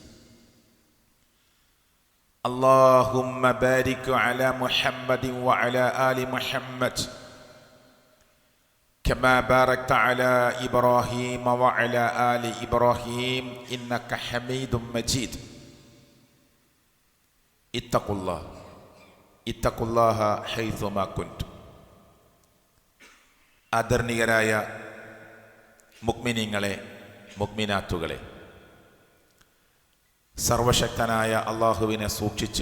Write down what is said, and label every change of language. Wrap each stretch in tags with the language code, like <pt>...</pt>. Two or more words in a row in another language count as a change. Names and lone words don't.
<ar>اللهم بارك على محمد وعلى آل محمد كما باركت على إبراهيم وعلى آل إبراهيم إنك حميد مجيد. اتقوا الله حيثما كنتم.</ar> <ml>ആദരണീയരായ മുഅ്മിനീങ്ങളെ, മുഅ്മിനാത്തുകളെ, സർവശക്തനായ അള്ളാഹുവിനെ സൂക്ഷിച്ച്</ml>